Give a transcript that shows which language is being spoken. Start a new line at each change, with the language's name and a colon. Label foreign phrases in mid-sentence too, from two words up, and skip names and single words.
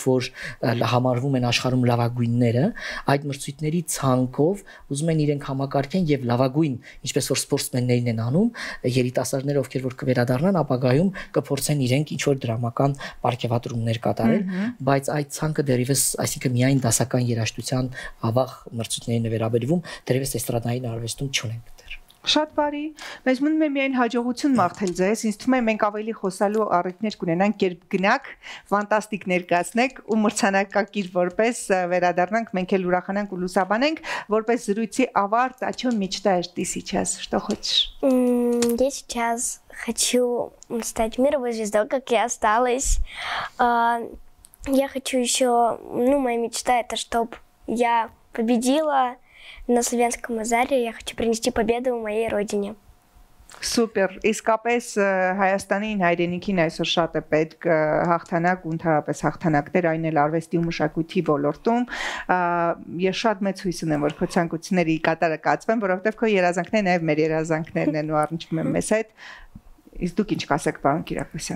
Armenian: որ համարվում են աշխարհում լավագույնները, այդ մրցույթների ցանկով ուզում են իրենք համակարգեն եւ լավագույն, ինչպես որ սպորտսմեններն են անում, երիտասարդները ովքեր որ կվերադառնան, ապագայում կփորձեն իրենք ինչ որ դրամական պարգևատրումներ կատարել, բայց այդ ցանկը դեռևս, այսինքն միայն դասական երաժշտության ավաղ մրցույթներին է վերաբերվում, դեռևս էստրադային արվեստում չունենք դեռ։ Շատ բարի, մեզ մնում է միայն հաջողություն մաղթել ձեզ, ինձ թվում է մենք ավելի խոսալու առիթներ կունենանք, երբ գնաք, ֆանտաստիկ ներկայացնեք ու մրցանակակիր որպես վերադառնանք, մենք էլ ուրախանանք ու լուսաբանենք, որպես зрույցի ավարտ,
Russian: о чем мечтаешь ты сейчас? Что хочешь? Я сейчас хочу стать мировой звездой, как я осталась. Я хочу еще, моя мечта это, чтобы я победила на Славянском базаре. Я хочу принести победу моей родине.
Armenian: Սուպեր, իսկապես Հայաստանին հայրենիքին այսօր շատ է պետք հաղթանակ ու ընդհանրապես հաղթանակներ, այն էլ արվեստի ու մշակույթի ոլորտում։ Ես շատ մեծ հույս ունեմ, որ քո ցանկությունները կատարը կացվեն, որովհետև քո երազանքները նաև մեր երազանքներն են ու առնչվում են մեզ հետ։ Իսկ դուք ինչ կասեք, պարոն Կիրակոսյան։